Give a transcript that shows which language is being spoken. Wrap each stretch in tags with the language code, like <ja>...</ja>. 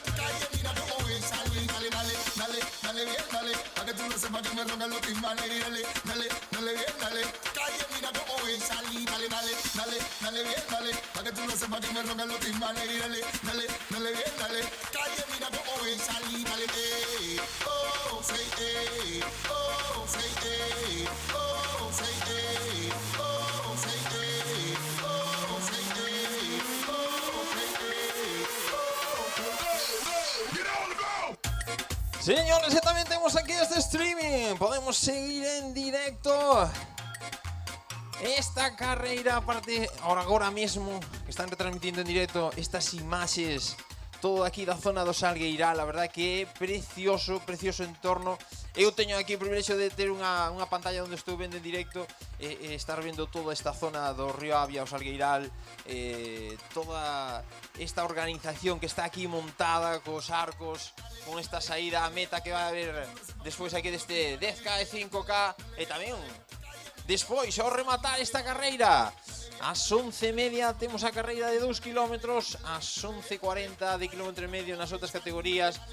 <es>Calle, mira cómo ven salir. Dale, dale, dale, dale bien, dale. Pa' que tú lo sepas que me roncan los timbales. Y dale, dale, dale bien, dale. Calle, mira cómo ven salir. Dale, dale, dale, dale bien, dale. Pa' que tú lo sepas que me roncan los timbales. Y dale, dale, dale bien, dale. Calle, mira cómo ven salir. Dale, oh, say, oh, say, oh, say, oh, say, oh, say, get on the go. Señores, también tenemos aquí este streaming.</es> <gl>Podemos seguir en directo esta carreira, aparte agora mesmo que están retransmitindo en directo estas imaxes, todo aquí da zona do Salgueiral. A verdade que é precioso, precioso entorno. Eu teño aquí o privilexio de ter unha pantalla onde estou vendo en directo e estar vendo toda esta zona do Río Avia, o Salgueiral, toda esta organización que está aquí montada cos arcos, con esta saída a meta que vai haber despois aquí deste 10K e 5K, e tamén despois, ao rematar esta carreira, ás 11:30 temos a carreira de 2 km, ás 11:40 de kilómetro e medio nas outras categorías.</gl>